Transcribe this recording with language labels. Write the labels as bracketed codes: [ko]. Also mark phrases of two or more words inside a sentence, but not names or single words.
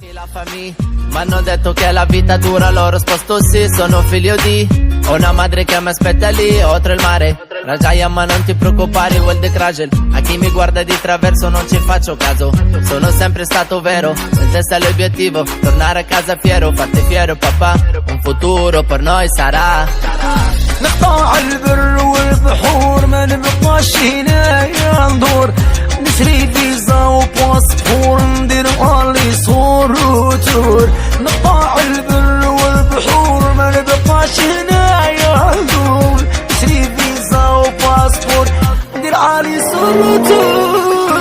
[it] la famiglia, m'hanno detto che la vita dura, l'ho risposto sì, sono figlio di una madre che mi aspetta lì, oltre il mare. Rajaia, ma non ti preoccupare, Wild Krajel. A chi mi guarda di traverso non ci faccio caso, sono sempre stato vero, in testa l'obiettivo, tornare a casa fiero, farti fiero papà, un futuro per noi sarà. [ar] نقطع البر والبحور ما نبقاش هنايا ندور، نشري فيزا وباسبور ندير اولي صور وتور. نقطع البر والبحور ما نبقاش هنايا ندور، نشري فيزا وباسبور ندير اولي صور وتور.